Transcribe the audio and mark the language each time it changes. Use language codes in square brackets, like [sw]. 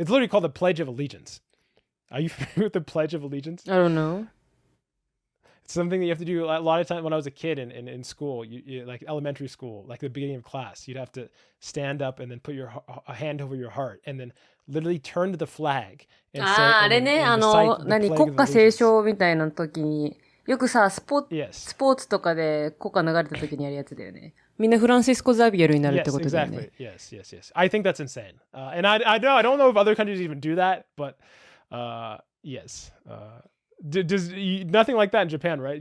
[en] It's literally called the Pledge of Allegiance. Are you familiar with the Pledge of Allegiance? I don't know. It's something that you have to do a lot of times when I was a kid in school, you like elementary school, like the beginning of class, you'd have to stand up and then put a hand over your heart and then literally turn to the flag and say, [ja] あれね、国歌斉唱みたいな時に、よくさ、スポーツとかで国歌流れた時にやるやつだよね。みんなフランシスコ・ザビエルになるってことだよね。 [en] Yes. I think that's insane. And I don't know if other countries even do that, but yes. Does nothing like that in Japan, right?